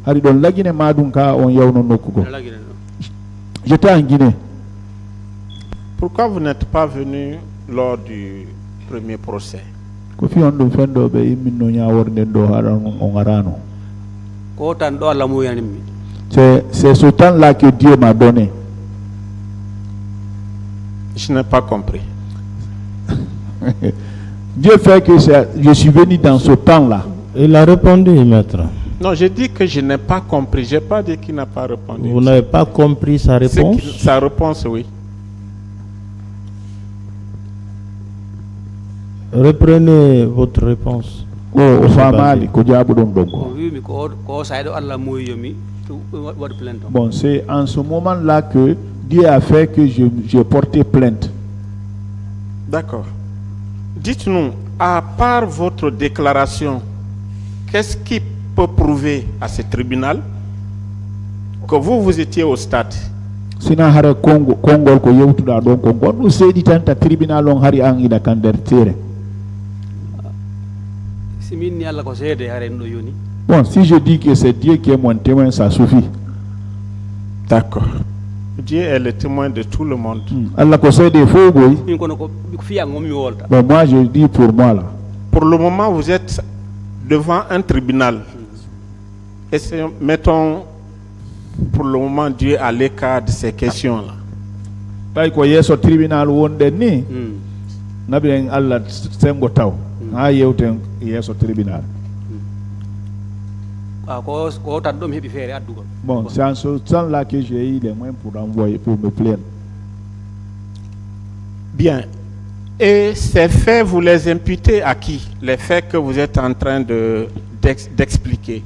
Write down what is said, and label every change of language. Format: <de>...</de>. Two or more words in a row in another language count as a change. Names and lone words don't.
<fr>J'étais en Guinée. Pourquoi vous n'êtes pas venu lors du premier procès?</fr> <ff>Kofi on ɗum fenɗo ɓe imminno ñaworde ɗo haɗa on arano. Ko tan ɗo Allah muyanimmi.</ff> <fr>C'est ce temps-là que Dieu m'a donné. Je n'ai pas compris. Dieu fait que je suis venu dans ce temps-là. Il a répondu, maître. Non, j'ai dit que je n'ai pas compris. Je n'ai pas dit qu'il n'a pas répondu. Vous n'avez pas compris sa réponse? Sa réponse, oui. Reprenez votre réponse.</fr> <ff>O famali ko jaabu ɗon ɗon ko.</ff> <fr>Bon, c'est en ce moment-là que Dieu a fait que j'ai porté plainte. D'accord. Dites-nous, à part votre déclaration, qu'est-ce qui peut prouver à ce tribunal que vous étiez au stade?</fr> <ff>Sina hara kongol ko yewtuɗa ɗon ko gonɗum seeɗi tan ta tribunal on hari an ina kan nder teere.</ff> <fr>Bon, si je dis que c'est Dieu qui est mon témoin, ça suffit. D'accord. Dieu est le témoin de tout le monde.</fr> <ff>Allah ko seede fo boy.</ff> <fr>Bon, moi je dis pour moi là. Pour le moment, vous êtes devant un tribunal. Et mettons pour le moment Dieu à l'écart de ces questions-là.</fr> <ff>Tay ko yeso tribunal wonde ni. Nabi en Allah semgo taw. Ha yewten yeso tribunal.</ff> <fr>Bon, c'est en ce temps-là que j'ai eu les moyens pour envoyer, pour me plaindre. Bien. Et ces faits, vous les imputez à qui? Les faits que vous êtes en train d'expliquer.</fr>